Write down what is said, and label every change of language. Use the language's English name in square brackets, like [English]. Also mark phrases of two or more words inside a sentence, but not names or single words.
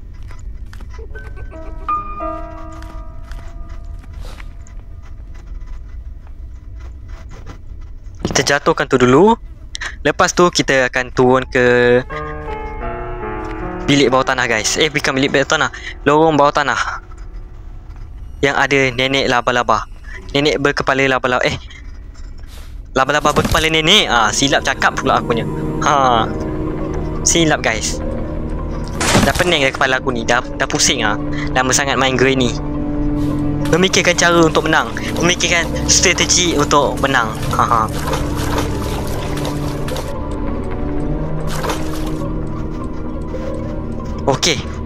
[Malay] Kita jatuhkan tu dulu. Lepas tu kita akan turun ke bilik bawah tanah guys. Bukan bilik bawah tanah, lorong bawah tanah yang ada nenek laba-laba. Nenek berkepala laba-laba. Laba-laba berkepala nenek. Silap cakap pula akunya. Silap guys. Dah pening dah kepala aku ni. Dah pusing lama sangat main Granny. Memikirkan cara untuk menang, memikirkan strategi untuk menang. Okey.